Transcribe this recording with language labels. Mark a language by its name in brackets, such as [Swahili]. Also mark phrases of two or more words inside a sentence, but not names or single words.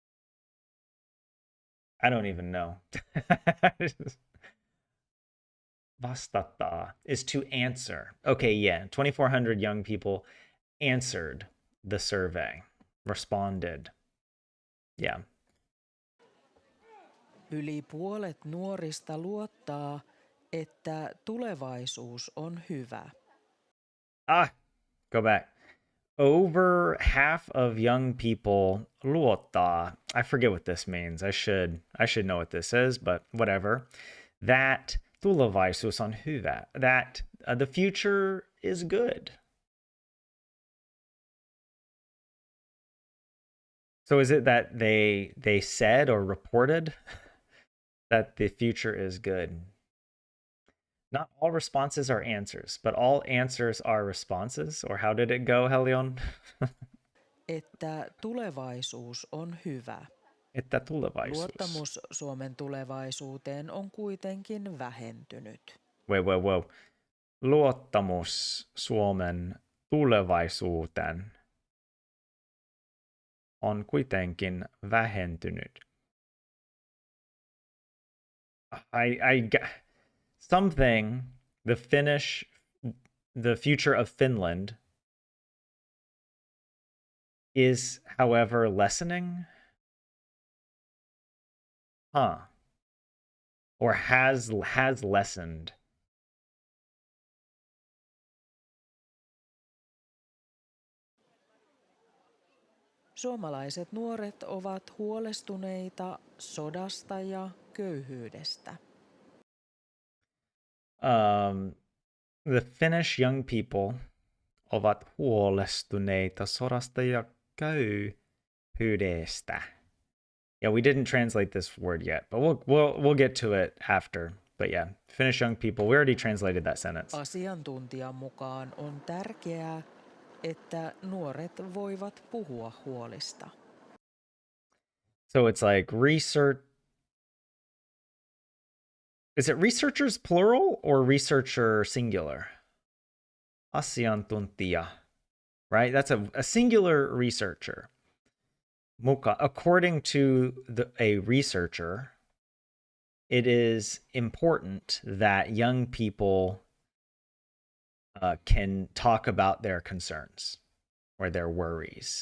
[English] I don't even know. vastata is to answer. Okay, yeah, 2,400 young people answered the survey, responded. Yeah. [Finnish] Yli puolet nuorista luottaa, että tulevaisuus on hyvä. [English] Go back. Over half of young people luottaa. I forget what this means. I should know what this is, but whatever. [Finnish] That tulevaisuus on hyvä. [English] That the future is good. So is it that they said or reported that the future is good? Not all responses are answers, but all answers are responses. Or how did it go, Helion? [Finnish] Että tulevaisuus on hyvä. Että tulevaisuus. Luottamus Suomen tulevaisuuteen on kuitenkin vähentynyt. [English] Whoa. [Finnish] Luottamus Suomen tulevaisuuteen on kuitenkin vähentynyt. [English] Something, the future of Finland is, however, lessening. Or has lessened. [Finnish] Suomalaiset nuoret ovat huolestuneita sodasta ja köyhyydestä. [English] The Finnish young people [Finnish] ovat huolestuneita sodasta ja köyhyydestä. [English] Yeah, we didn't translate this word yet, but we'll get to it after. But yeah, Finnish young people, we already translated that sentence. [Finnish] Asiantuntijan mukaan on tärkeää, että nuoret voivat puhua huolista. [English] So it's like research. Is it researchers plural or researcher singular? [Finnish] Asiantuntija, right? [English] That's a singular researcher. According to a researcher, it is important that young people can talk about their concerns or their worries.